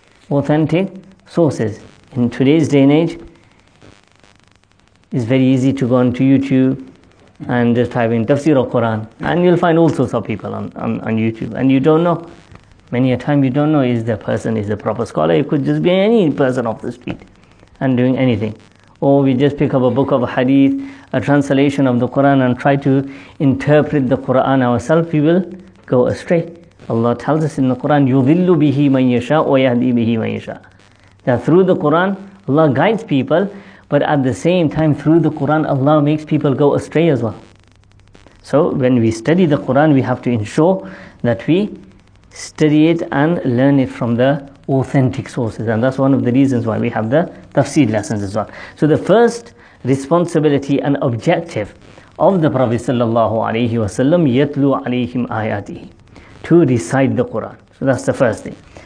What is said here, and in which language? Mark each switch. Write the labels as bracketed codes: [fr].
[en] Authentic sources. In today's day and age, it's very easy to go onto YouTube and just type in Tafsir al-Quran, and you'll find all sorts of people on YouTube, and you don't know. Many a time you don't know is the person is a proper scholar. It could just be any person off the street and doing anything. Or we just pick up a book of a hadith, a translation of the Quran, and try to interpret the Quran ourselves, we will go astray. Allah tells us in the Quran, [ar] يُذِلُّ بِهِ مَنْ يَشَاءُ وَيَهْدِي بِهِ مَنْ يَشَاءُ. [en] That through the Quran, Allah guides people, but at the same time, through the Quran, Allah makes people go astray as well. So when we study the Quran, we have to ensure that we study it and learn it from the authentic sources. And that's one of the reasons why we have the tafsir lessons as well. So the first responsibility and objective of the Prophet sallallahu alayhi wa sallam, [ar] يَتْلُوا عَلَيْهِمْ آيَاتِهِ, [en] to recite the Quran. So that's the first thing.